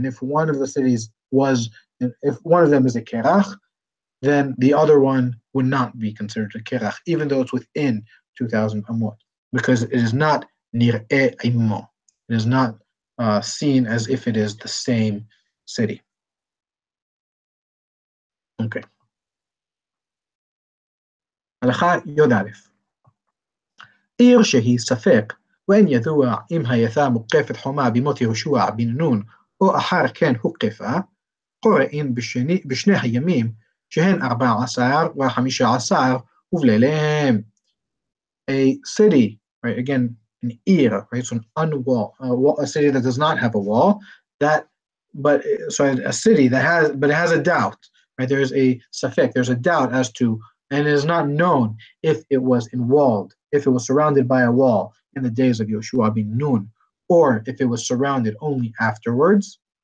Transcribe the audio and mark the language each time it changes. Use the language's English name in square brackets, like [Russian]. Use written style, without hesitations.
[English] And if one of the cities if one of them is a kerach, then the other one would not be considered a kerach, even though it's within 2,000 amot, because it is not [Hebrew] nir'eh immo. [English] It is not seen as if it is the same city. Okay. [Hebrew] הלכה י"א עיר שהיא ספק ואין ידוע אם הייתה מוקפת חומה במות יהושע בן נון או אחר כן הוקפה, קוראים בשני הימים שהן 14 ו15 ובליליהם. [English] A city, right? Again, an ir, right? So a city that does not have a wall. A city that has, but it has a doubt, right? There's a safek, there's a doubt as to, and it is not known if it was inwalled, if it was surrounded by a wall in the days of Yoshua bin Nun, or if it was surrounded only afterwards.